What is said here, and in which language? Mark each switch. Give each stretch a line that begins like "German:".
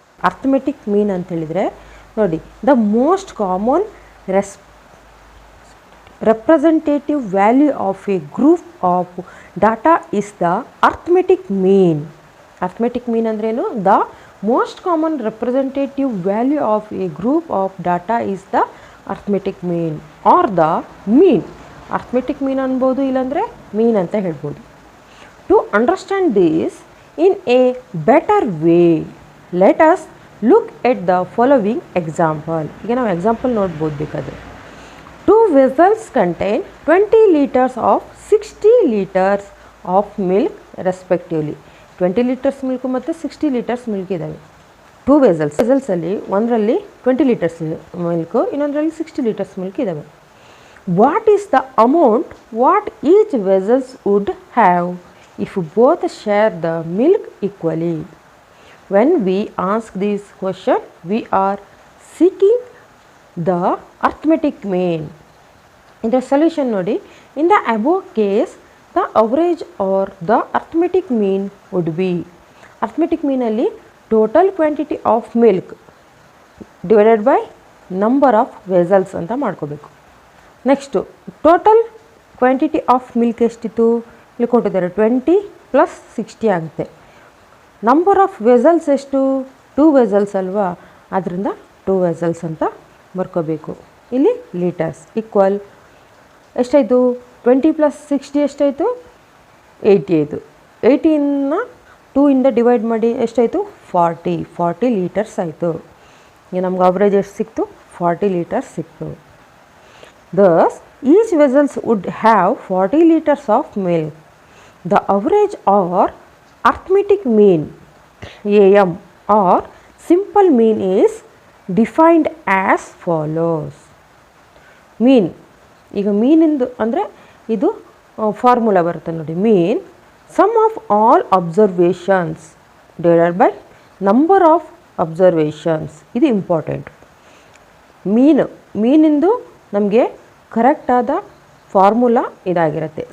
English: arithmetic mean
Kannada: ಅಂತೇಳಿದರೆ ನೋಡಿ,
English: The most common representative value of a group of data is the arithmetic mean. Arithmetic mean
Kannada: ಅಂದ್ರೇನು?
English: The most common representative value of a group of data is the arithmetic mean or the mean.
Kannada: Arithmetic mean ಅನ್ಬೋದು, ಇಲ್ಲಾಂದರೆ ಮೀನ್ ಅಂತ ಹೇಳ್ಬೋದು.
English: To understand this in a better way, let us look at the following example.
Kannada: ಈಗ ನಾವು example ನೋಡ್ಬೋದು ಬೇಕಾದರೆ.
English: 2 vessels contain 20 liters of 60 liters of milk respectively.
Kannada: 20 liters milk ಮತ್ತು 60 liters milk ಇದ್ದಾವೆ. 2 ವೆಸಲ್ಸಲ್ಲಿ ಒಂದರಲ್ಲಿ 20 liters ಮಿಲ್ಕು, ಇನ್ನೊಂದರಲ್ಲಿ 60 liters ಮಿಲ್ಕ್ ಇದ್ದಾವೆ.
English: What is the amount what each vessels would have if both share the milk equally? When we ask this question, we are seeking the arithmetic mean. In the solution
Kannada: nodi,
English: in the above case, the average or the arithmetic mean would be, arithmetic mean
Kannada: alli
English: total quantity of milk divided by number of vessels
Kannada: anta ಮಾಡ್ಕೋಬೇಕು.
English: next total quantity of milk
Kannada: ಎಷ್ಟಿತ್ತು? ಇಲ್ಲಿ ಕೊಟ್ಟಿದ್ದಾರೆ 20 + 60 ಆಗುತ್ತೆ.
English: number of vessels
Kannada: ಎಷ್ಟು? 2 vessels ಅಲ್ವಾ, ಅದರಿಂದ 2 vessels ಅಂತ ಬರ್ಕೋಬೇಕು. ಇಲ್ಲಿ ಲೀಟರ್ಸ್ ಈಕ್ವಲ್ ಎಷ್ಟಾಯಿತು? 20 + 60 ಎಷ್ಟಾಯಿತು? 80 ಆಯಿತು. 80ನ 2ಇಂದ ಡಿವೈಡ್ ಮಾಡಿ ಎಷ್ಟಾಯಿತು? 40 ಲೀಟರ್ಸ್ ಆಯಿತು. ಈಗ ನಮ್ಗೆ ಅವರೇಜ್ ಎಷ್ಟು ಸಿಕ್ತು? 40 ಲೀಟರ್ಸ್ ಸಿಕ್ತು.
English: Thus each vessels would have 40 liters of milk. The average or arithmetic mean AM or simple mean is defined as follows.
Kannada: ಮೀನ್, ಈಗ ಮೀನಿಂದು ಅಂದರೆ ಇದು ಫಾರ್ಮುಲಾ ಬರುತ್ತೆ ನೋಡಿ.
English: Mean sum of all observations divided by number of observations.
Kannada: ಇದು
English: Important.
Kannada: ಮೀನಿಂದು ನಮಗೆ ಕರೆಕ್ಟಾದ formula ಇದಾಗಿರುತ್ತೆ.